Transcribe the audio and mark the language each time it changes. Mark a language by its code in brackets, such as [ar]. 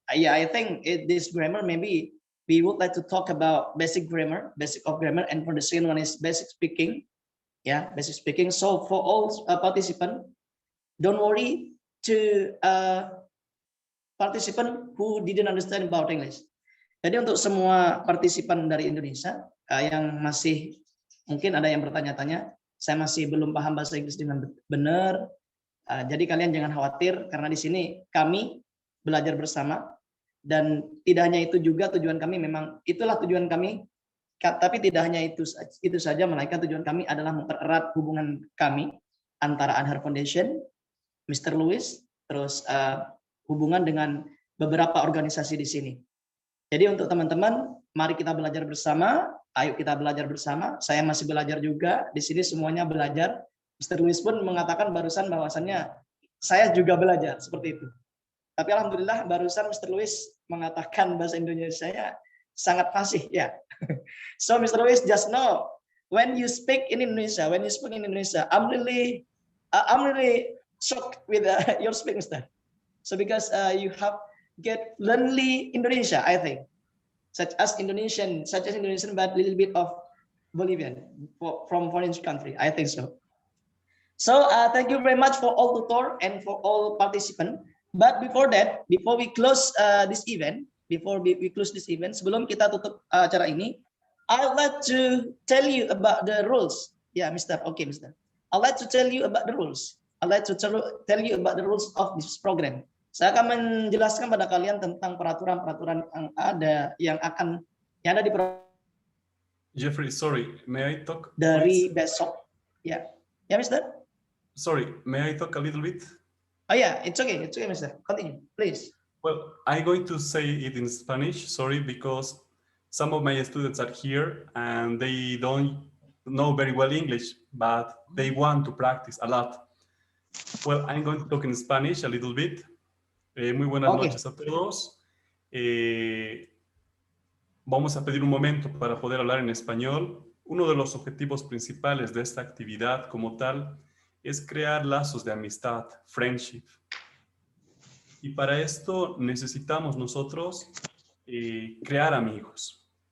[en] Yeah, I think this grammar, maybe we would like to talk about basic of grammar, and for the second one is basic speaking. Yeah, basic speaking. So for all participants, don't worry to participant who didn't understand about English. [id] Jadi untuk semua partisipan dari Indonesia yang masih mungkin ada yang bertanya-tanya, saya masih belum paham bahasa Inggris dengan benar. Jadi kalian jangan khawatir, karena di sini kami belajar bersama, dan tidak hanya itu juga tujuan kami, memang itulah tujuan kami, tapi tidak hanya itu saja, melainkan tujuan kami adalah mempererat hubungan kami antara Anhar Foundation, Mr. Luis, terus hubungan dengan beberapa organisasi di sini. Jadi untuk teman-teman, mari kita belajar bersama. Ayo kita belajar bersama. Saya masih belajar juga. Di sini semuanya belajar. Mr. Luis pun mengatakan barusan bahwasannya saya juga belajar seperti itu. Tapi alhamdulillah barusan Mr. Luis mengatakan bahasa Indonesia saya sangat fasih ya. [en] So Mr. Luis, just know when you speak in Indonesia, I'm really shocked with your speaking style. So because you have get learnly Indonesia, I think. Such as Indonesian, but a little bit of Bolivian from foreign country. I think so. So thank you very much for all tutor and for all participants. But before that, before we close this event, [id] sebelum kita tutup acara ini, [en] I'd like to tell you about the rules. Yeah, Mister. Okay, Mister. I'd like to tell you about the rules. I'd like to tell you about the rules of this program. [id] Saya akan menjelaskan pada kalian tentang peraturan-peraturan yang ada di [en] Jeffrey, sorry, may I talk? [id] Dari besok, ya, [en] yeah, Mister. Sorry, may I talk a little bit? Oh yeah, it's okay, Mister. Continue, please. Well, I'm going to say it in Spanish. Sorry, because some of my students are here and they don't know very well English, but they want to practice a lot. Well, I'm going to talk in Spanish a little bit. [es] Muy buenas noches a todos. Vamos a pedir un momento para poder hablar en español. Uno de los objetivos principales de esta actividad como tal es crear lazos de amistad, friendship. Y para esto necesitamos nosotros crear amigos.